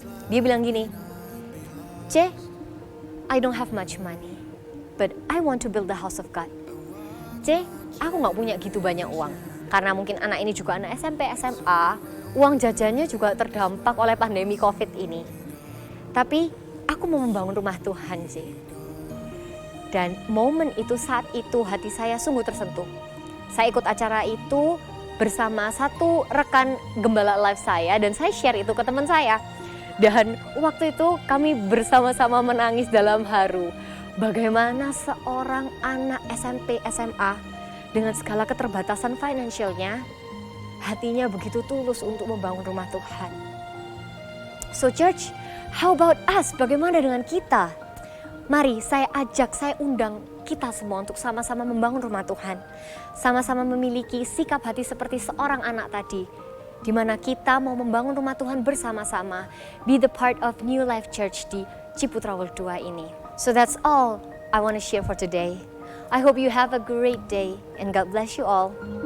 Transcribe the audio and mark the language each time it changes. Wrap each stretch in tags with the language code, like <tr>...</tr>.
<id>Dia bilang gini,</id> <en>"C, I don't have much money, but I want to build the house of God."</en> <id>C, aku gak punya gitu banyak uang. Karena mungkin anak ini juga anak SMP, SMA, uang jajannya juga terdampak oleh pandemi COVID ini. Tapi aku mau membangun rumah Tuhan, C. Dan momen itu, saat itu hati saya sungguh tersentuh. Saya ikut acara itu bersama satu rekan gembala live saya dan saya share itu ke teman saya. Dan waktu itu kami bersama-sama menangis dalam haru. Bagaimana seorang anak SMP, SMA dengan segala keterbatasan finansialnya, hatinya begitu tulus untuk membangun rumah Tuhan.</id> <en>So church, how about us?</en> <id>Bagaimana dengan kita? Mari saya ajak, saya undang kita semua untuk sama-sama membangun rumah Tuhan. Sama-sama memiliki sikap hati seperti seorang anak tadi. Di mana kita mau membangun rumah Tuhan bersama-sama.</id> <en>Be the part of New Life Church di Ciputra World 2 ini. So that's all I want to share for today. I hope you have a great day and God bless you all.</en>